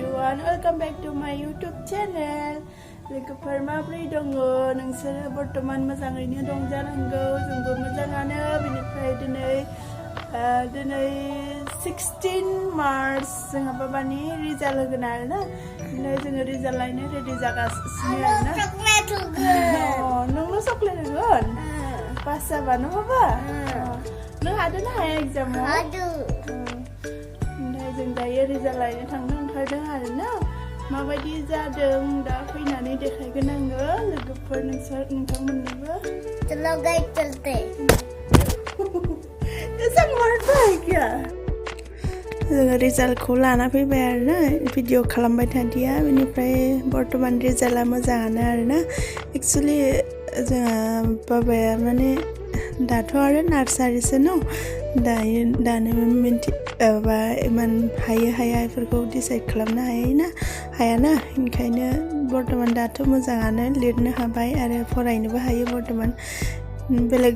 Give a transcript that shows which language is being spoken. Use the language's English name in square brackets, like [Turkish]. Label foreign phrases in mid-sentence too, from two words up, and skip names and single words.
[English] everyone, welcome back to my YouTube channel. [Bodo] लोगोफोर माब्रै दङ नोंसोरो बर्तमान मोजाङैनो दं जानांगौ जोंबो मोजाङानो बिनिफ्राय दिनै 16 मार्च जोंहा बाबानि रिजाल्ट होगोन आरोना ओमफ्राय जोङो रिजाल्ट लायनो रेडि जागासिनो आरोना नोंल' चकलेट होगोन पास जाबा न' बाबा नों हादों ना हाया एग्जामाव हादों ओमफ्राय जों दायो रिजाल्ट लायनो थांनो ओंखारदों आरोना माबायदि जादों दा फैनानै देखायगोन आङो लोगोफोर नोंथांमोननोबो [Hindi] चलो गाइस चलते ऐसा मरता है क्या [Bodo] जोङो रिजाल्टखौ लाना फैबाय आरोना भिडिअ खालामबाय थादिया बेनिफ्राय बर्तमान रिजाल्टआ मोजाङानो आरोना एक्चुअली जोंहा बाबाया माने दाथ' आरो नार्सारिसो न दानो माबा इमान हाया बेफोरखौ डिसाइड खालामनो हायाना ओंखायनो बर्तमान दाथ' मोजाङानो लिरनो हाबाय आरो फरायनोबो हायो बर्तमान बेलेग